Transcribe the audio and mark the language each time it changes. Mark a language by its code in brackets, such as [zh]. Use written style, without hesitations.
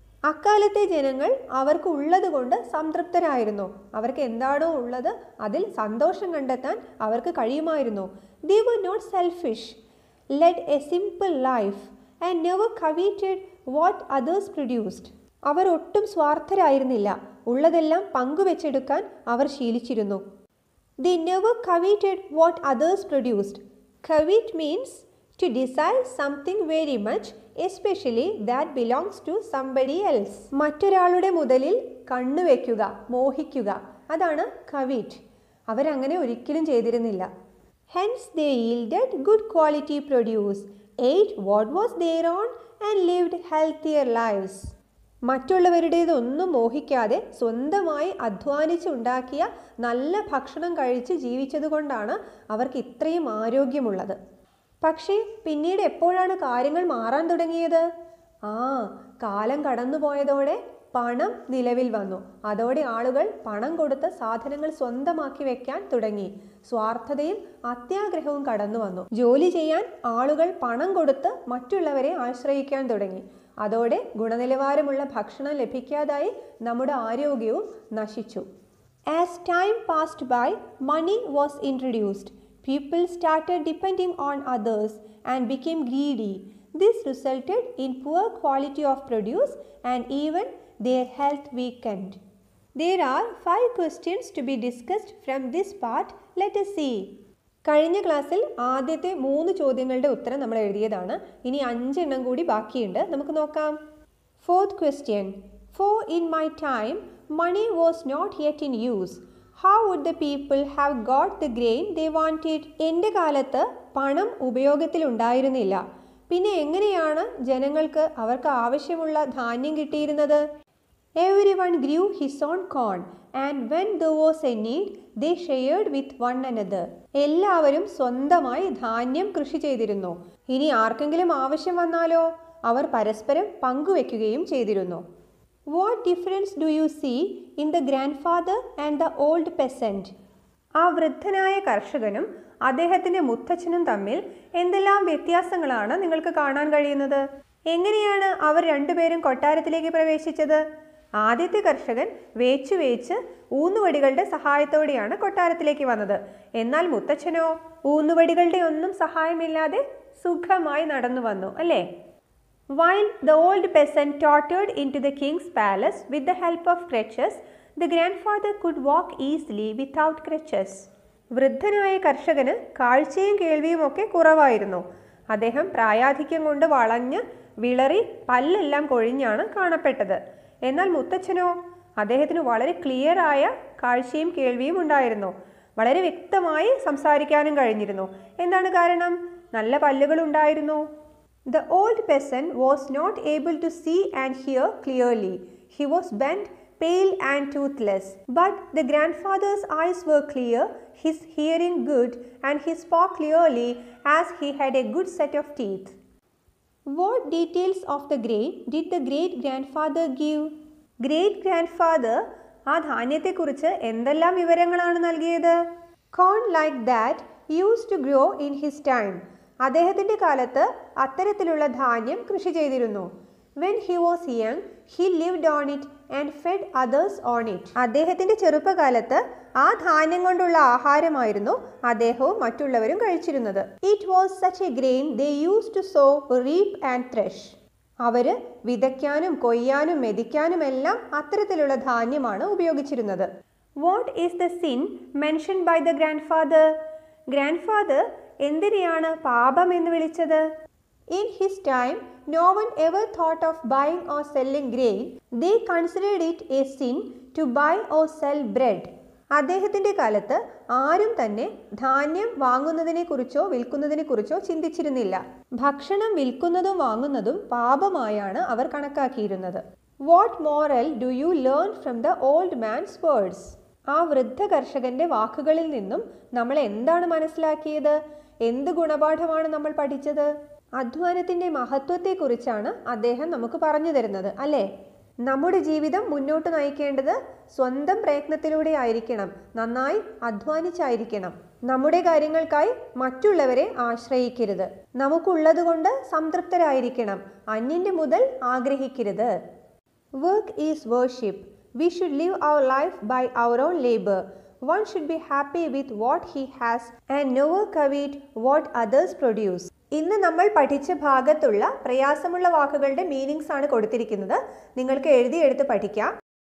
[ml] അക്കാലത്തെ ജനങ്ങൾ അവർക്ക് ഉള്ളത് കൊണ്ട് സംതൃപ്തരായിരുന്നു. അവർക്ക് എന്താണോ ഉള്ളത് അതിൽ സന്തോഷം കണ്ടെത്താൻ അവർക്ക് കഴിയുമായിരുന്നു. [en] They were not selfish, led a simple life and never coveted what others produced. [ml] അവർ ഒട്ടും സ്വാർത്ഥരായിരുന്നില്ല. ഉള്ളതെല്ലാം പങ്കുവെച്ചെടുക്കാൻ അവർ ശീലിച്ചിരുന്നു. [en] They never coveted what others produced. Covet means to desire something very much, especially that belongs to somebody else. [ml] മറ്റൊരാളുടെ മുതലിൽ കണ്ണുവെക്കുക, മോഹിക്കുക, അതാണ് കവിറ്റ്. അവരങ്ങനെ ഒരിക്കലും ചെയ്തിരുന്നില്ല. [en] Hence they yielded good quality produce, ate what was their own and lived healthier lives. [ml] മറ്റുള്ളവരുടേതൊന്നും മോഹിക്കാതെ സ്വന്തമായി അധ്വാനിച്ചുണ്ടാക്കിയ നല്ല ഭക്ഷണം കഴിച്ച് ജീവിച്ചതുകൊണ്ടാണ് അവർക്ക് ഇത്രയും ആരോഗ്യമുള്ളത്. പക്ഷേ പിന്നീട് എപ്പോഴാണ് കാര്യങ്ങൾ മാറാൻ തുടങ്ങിയത്? കാലം കടന്നുപോയതോടെ പണം നിലവിൽ വന്നു. അതോടെ ആളുകൾ പണം കൊടുത്ത് സാധനങ്ങൾ സ്വന്തമാക്കി വെക്കാൻ തുടങ്ങി. സ്വാർത്ഥതയും അത്യാഗ്രഹവും കടന്നു വന്നു. ജോലി ചെയ്യാൻ ആളുകൾ പണം കൊടുത്ത് മറ്റുള്ളവരെ ആശ്രയിക്കാൻ തുടങ്ങി. അതോടെ ഗുണനിലവാരമുള്ള ഭക്ഷണം ലഭിക്കാതായി നമ്മുടെ ആരോഗ്യവും നശിച്ചു. [en] As time passed by, money was introduced. People started depending on others and became greedy. This resulted in poor quality of produce and even their health weakened. There are 5 questions to be discussed from this part. Let us see. [ml] കഴിഞ്ഞ ക്ലാസ്സിൽ ആദ്യത്തെ 3 ചോദ്യങ്ങളുടെ ഉത്തരം നമ്മൾ എഴുതിയതാണ്. ഇനി 5 എണ്ണം കൂടി ബാക്കിയുണ്ട്. നമുക്ക് നോക്കാം. [en] 4th question. For in my time, money was not yet in use. How would the people have got the grain they wanted? [ml] എൻ്റെ കാലത്ത് പണം ഉപയോഗത്തിൽ ഉണ്ടായിരുന്നില്ല. പിന്നെ എങ്ങനെയാണ് ജനങ്ങൾക്ക് അവർക്ക് ആവശ്യമുള്ള ധാന്യം കിട്ടിയിരുന്നത്? [en] Everyone grew his own corn, and when there was a need, they shared with one another. [ml] എല്ലാവരും സ്വന്തമായി ധാന്യം കൃഷി ചെയ്തിരുന്നു. ഇനി ആർക്കെങ്കിലും ആവശ്യം വന്നാലോ അവർ പരസ്പരം പങ്കുവെക്കുകയും ചെയ്തിരുന്നു. [en] What difference do you see in the grandfather and the old peasant? [ml] ആ വൃദ്ധനായ കർഷകനും അദ്ദേഹത്തിൻ്റെ മുത്തച്ഛനും തമ്മിൽ എന്തെല്ലാം വ്യത്യാസങ്ങളാണ് നിങ്ങൾക്ക് കാണാൻ കഴിയുന്നത്? എങ്ങനെയാണ് അവർ രണ്ടുപേരും കൊട്ടാരത്തിലേക്ക് പ്രവേശിച്ചത്? ആദ്യത്തെ കർഷകൻ വേച്ച് ഊന്നുവടികളുടെ സഹായത്തോടെയാണ് കൊട്ടാരത്തിലേക്ക് വന്നത്. എന്നാൽ മുത്തച്ഛനോ ഊന്നുവടികളുടെ ഒന്നും സഹായമില്ലാതെ സുഖമായി നടന്നു വന്നു, അല്ലേ? [en] While the old peasant tottered into the king's palace with the help of crutches, The grandfather could walk easily without crutches. [ml] വൃദ്ധനായ കർഷകന് കാഴ്ചയും കേൾവിയും ഒക്കെ കുറവായിരുന്നു. അദ്ദേഹം പ്രായാധിക്യം കൊണ്ട് വളഞ്ഞ് വിളറി പല്ലെല്ലാം കൊഴിഞ്ഞാണ് കാണപ്പെട്ടത്. എന്നാൽ മുത്തച്ഛനോ? അദ്ദേഹത്തിന് വളരെ ക്ലിയറായ കാഴ്ചയും കേൾവിയും ഉണ്ടായിരുന്നു. വളരെ വ്യക്തമായി സംസാരിക്കാനും കഴിഞ്ഞിരുന്നു. എന്താണ് കാരണം? നല്ല പല്ലുകൾ ഉണ്ടായിരുന്നു. [en] The old peasant was not able to see and hear clearly. He was bent, pale and toothless. But the grandfather's eyes were clear, his hearing good, and he spoke clearly as he had a good set of teeth. What details of the grain did the great-grandfather give? [ml] Great-grandfather ആ ധാന്യത്തെക്കുറിച്ച് എന്തെല്ലാം വിവരങ്ങളാണ് നൽകിയത്? [en] Corn like that used to grow in his time. [ml] അദ്ദേഹത്തിൻ്റെ കാലത്ത് അത്തരത്തിലുള്ള ധാന്യം കൃഷി ചെയ്തിരുന്നു. [en] When he was young, he lived on it and fed others on it. [ml] അദ്ദേഹത്തിൻ്റെ ചെറുപ്പകാലത്ത് ആ ധാന്യം കൊണ്ടുള്ള ആഹാരമായിരുന്നു അദ്ദേഹവും മറ്റുള്ളവരും കഴിച്ചിരുന്നത്. [en] It was such a grain they used to sow, reap and thresh. [ml] അവർ വിതയ്ക്കാനും കൊയ്യാനും മെതിക്കാനും എല്ലാം അത്തരത്തിലുള്ള ധാന്യമാണ് ഉപയോഗിച്ചിരുന്നത്. [en] What is the sin mentioned by the grandfather? [ml] Grandfather എന്തിനെയാണ് പാപം എന്ന് വിളിച്ചത്? [en] In his time, no one ever thought of buying or selling grain. They considered it a sin to buy or sell bread. [ml] അദ്ദേഹത്തിൻ്റെ കാലത്ത് ആരും തന്നെ ധാന്യം വാങ്ങുന്നതിനെക്കുറിച്ചോ വിൽക്കുന്നതിനെക്കുറിച്ചോ ചിന്തിച്ചിരുന്നില്ല. ഭക്ഷണം വിൽക്കുന്നതും വാങ്ങുന്നതും പാപമായാണ് അവർ കണക്കാക്കിയിരുന്നത്. [en] What moral do you learn from the old man's words? [ml] ആ വൃദ്ധ കർഷകന്റെ വാക്കുകളിൽ നിന്നും നമ്മൾ എന്താണ് മനസ്സിലാക്കിയത്? എന്ത് ഗുണപാഠമാണ് നമ്മൾ പഠിച്ചത്? അധ്വാനത്തിൻ്റെ മഹത്വത്തെക്കുറിച്ചാണ് അദ്ദേഹം നമുക്ക് പറഞ്ഞു തരുന്നത്, അല്ലേ? നമ്മുടെ ജീവിതം മുന്നോട്ട് നയിക്കേണ്ടത് സ്വന്തം പ്രയത്നത്തിലൂടെ ആയിരിക്കണം, നന്നായി അധ്വാനിച്ചായിരിക്കണം. നമ്മുടെ കാര്യങ്ങൾക്കായി മറ്റുള്ളവരെ ആശ്രയിക്കരുത്. നമുക്കുള്ളതുകൊണ്ട് സംതൃപ്തരായിരിക്കണം, അന്യൻ്റെ മുതൽ ആഗ്രഹിക്കരുത്. [en] Work is worship. We should live our life by our own labor. One should be happy with what he has and never covet what others produce. [ml] ഇന്ന് നമ്മൾ പഠിച്ച ഭാഗത്തുള്ള പ്രയാസമുള്ള വാക്കുകളുടെ മീനിങ്സ് ആണ് കൊടുത്തിരിക്കുന്നത്. നിങ്ങൾക്ക് എഴുതിയെടുത്ത് പഠിക്കാം.